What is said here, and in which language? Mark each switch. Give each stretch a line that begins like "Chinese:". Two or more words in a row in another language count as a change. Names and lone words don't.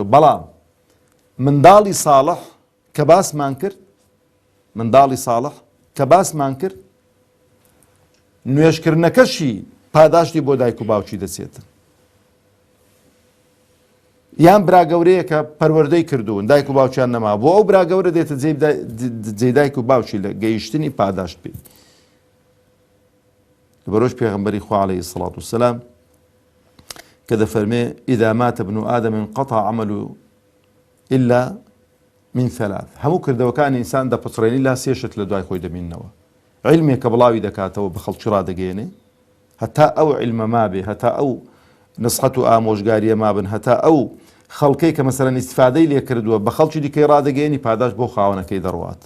Central Kurdish: بەڵام منداڵی ساڵح کە باسمان کرد نوێژکردنەکەشی پاداشتی بۆ دایک و باوکی دەچێتن یان براگەورەیە کە پەروەردەی کردوون دایک و باوکیان نەما بۆ ئەو براگەورە دێتە جێی دایک و باوکی لە گەیشتنی پاداشت پێ. لەبەرەوەش پێغەمبەری خوا
Arabic: عەلەیهی سەڵات وسەلام
Central Kurdish: کە دەفەرمێ
Arabic: ئیذا مات ابن آدم انقطع عمله إلا من
Central Kurdish: 3 هەموو کردەوەکانی ئینسان دەپچڕێنی لا 3 شت لە دوای خۆی دەبینەوە. علمێک کە بڵاوی دەکاتەوە بە خەڵکی ڕادەگەیەنێ هەتا ئەو علمە مابێ هەتا ئەو نسحەت و ئامۆژگاریە مابن هەتا ئەو خەڵکەی کە مەسەلەن ئیستیفادەی لێ کردووە بە خەڵکی دیکەی ڕادەگەیەنی پاداش بۆ خاوەنەکەی دەڕوات.